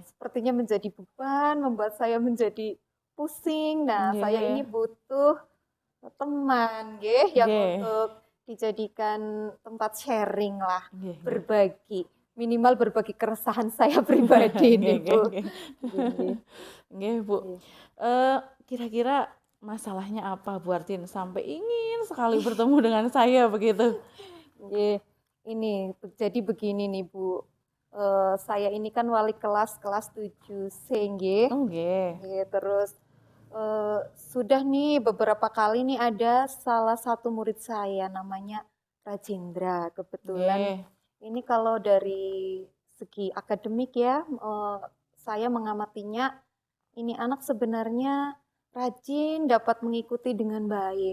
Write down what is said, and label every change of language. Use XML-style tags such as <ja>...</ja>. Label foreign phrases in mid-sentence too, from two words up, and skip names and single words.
<id>Sepertinya menjadi beban, membuat saya menjadi pusing. Nah, saya Nggih. ini butuh teman nggih yang Nggih. untuk dijadikan tempat sharing lah, Nggih, nggih. berbagi, minimal berbagi keresahan saya pribadi ini Nggih, Bu. nggih, nggih. Nggih. Nggih, Bu. Nggih. Kira-kira masalahnya apa Bu Artin sampai ingin sekali bertemu dengan saya begitu? Nggih. Ini jadi begini nih Bu. Saya ini kan wali kelas 7C nggih. Oh, nggih. Nggih, terus sudah nih beberapa kali nih ada salah satu murid saya namanya Rajendra. Kebetulan Nggih. ini kalau dari segi akademik ya, saya mengamatinya ini anak sebenarnya rajin, dapat mengikuti dengan baik.</id>